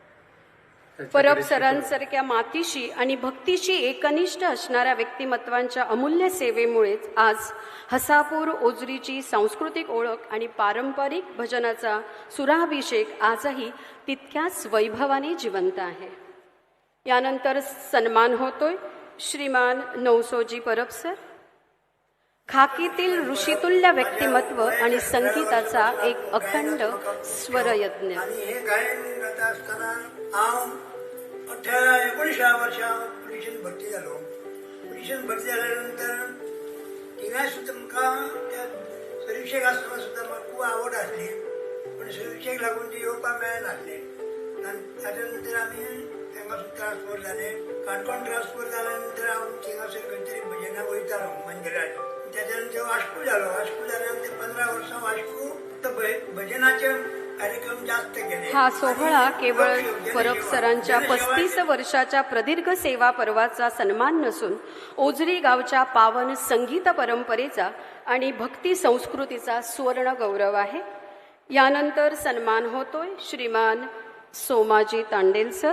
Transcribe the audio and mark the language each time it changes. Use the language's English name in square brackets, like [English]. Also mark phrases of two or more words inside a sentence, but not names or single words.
[Marathi] परब सरांसारख्या मातीशी आणि भक्तीशी एकनिष्ठ असणाऱ्या व्यक्तिमत्वांच्या अमूल्य सेवेमुळेच आज हसापूर ओझरीची सांस्कृतिक ओळख आणि पारंपरिक भजनाचा सुराभिषेक आजही तितक्याच वैभवाने जिवंत आहे. यानंतर सन्मान होतोय श्रीमान नौसोजी परब सर. खाकीतील ऋषितुल्य व्यक्तिमत्व आणि संगीताचा एक अखंड स्वरयज्ञ. [Konkani] आणि हे गायन गात असताना हांव 19 वर्षा पुलिशेन भरती जालो. पुलिशेन भरती जाल्या नंतर तिनाय सुद्दां म्हाका त्या सर्विसेक आसतना सुद्दां म्हाका खूब आवड आसली, पण सर्विसेक लागून ती येवपाक मेळनासलें. आनी ताच्या नंतर आमी थिंगासून ट्रान्सफर जाले. काणकोण ट्रान्सफर जाल्या नंतर हांव थिंगासर खंय तरी भजनाक वयतालो मंदिरात. त्याच्या नंतर वास्को जालो. वास्को जाल्यानंतर 15 वर्सां वास्को भजनाचे कार्यक्रम जास्त केले. [Marathi] हा सोहळा केवळ परब सरांच्या 35 वर्षाच्या प्रदीर्घ सेवा पर्वाचा सन्मान नसून ओझरी गावच्या पावन संगीत परंपरेचा आणि भक्ती संस्कृतीचा सुवर्ण गौरव आहे. यानंतर सन्मान होतोय श्रीमान सोमाजी तांडेल सर.